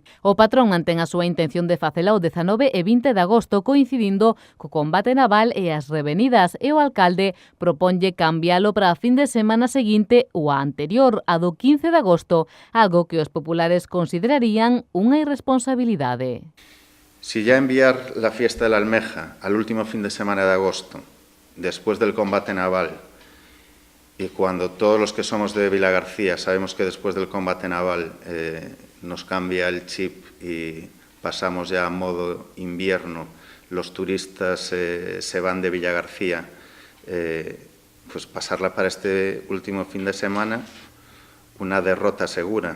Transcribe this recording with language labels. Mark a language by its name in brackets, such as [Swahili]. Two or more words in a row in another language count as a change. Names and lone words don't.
[Galician] O patrón mantén a súa intención de facela o 19 e 20 de agosto coincidindo co combate naval e as revenidas, e o alcalde proponlle cambialo para a fin de semana seguinte ou a anterior, a do 15 de agosto, algo que os populares considerarían unha irresponsabilidade. [Spanish] Si ya enviar la fiesta de la Almeja al último fin de semana de agosto, después del combate naval, y cuando todos los que somos de Vilagarcía sabemos que después del combate naval nos cambia el chip y pasamos ya a modo invierno, los turistas se van de Vilagarcía, pues pasarla para este último fin de semana, una derrota segura.